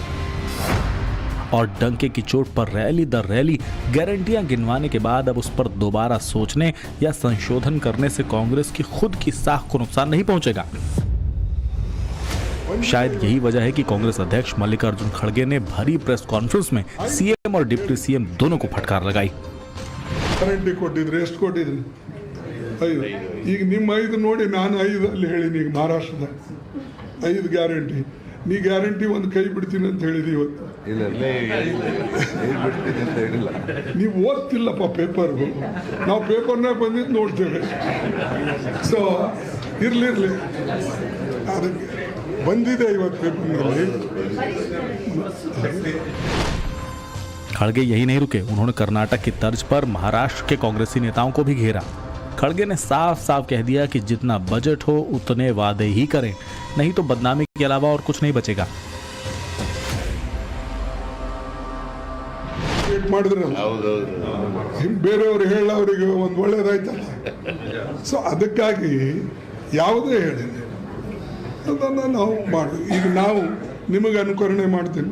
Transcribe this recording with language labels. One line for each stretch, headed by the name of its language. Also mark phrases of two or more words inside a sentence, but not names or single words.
Hindi: और डंके की चोट पर रैली दर रैली गारंटियां गिनवाने के बाद अब उस पर दोबारा सोचने या संशोधन करने से कांग्रेस की खुद की साख को नुकसान नहीं पहुंचेगा। शायद यही वजह है कि कांग्रेस अध्यक्ष मल्लिकार्जुन खड़गे ने भरी प्रेस कॉन्फ्रेंस में सीएम और डिप्टी सीएम दोनों को फटकार लगाई।
Kannada: ಗ್ಯಾರಂಟಿ ಕೊಟ್ಟಿದ್ರೆ ಎಷ್ಟು ಕೊಟ್ಟಿದ್ರಿ? 5. ಈಗ ನಿಮ್ಮ 5 ನೋಡಿ ನಾನು 5 ಅಲ್ಲಿ ಹೇಳಿನಿ. ಈಗ ಮಹಾರಾಷ್ಟ್ರದ 5 ಗ್ಯಾರಂಟಿ, ನೀ ಗ್ಯಾರಂಟಿ ಒಂದು ಕೈ ಬಿಡ್ತೀನಿ ಅಂತ ಹೇಳಿದಿ ಇವತ್ತು. ನೀವು ಓದ್ತಿಲ್ಲಪ್ಪ ಪೇಪರ್, ನಾವು ಪೇಪರ್ನಾಗ ಬಂದಿದ್ದು ನೋಡ್ತೇವೆ. ಸೊ ಇರ್ಲಿ ಅದಕ್ಕೆ ಬಂದಿದೆ ಇವತ್ತು ಪೇಪರ್ನಲ್ಲಿ.
Hindi: खड़गे यही नहीं रुके, उन्होंने कर्नाटक की तर्ज पर महाराष्ट्र के कांग्रेसी नेताओं को भी घेरा। खड़गे ने साफ साफ कह दिया कि जितना बजट हो उतने वादे ही करें, नहीं तो बदनामी के अलावा और कुछ नहीं बचेगा।
Kannada: ಬೇರೆಯವರು ಹೇಳೋರಿಗೆ ಒಂದು ಒಳ್ಳೇದಾಯ್ತಲ್ಲ. ಸೊ ಅದಕ್ಕಾಗಿ ಯಾವುದೇ ಹೇಳಿ ಅದನ್ನು ನಾವು ಮಾಡಿ. ಈಗ ನಾವು ನಿಮಗೆ ಅನುಕರಣೆ ಮಾಡ್ತೀನಿ.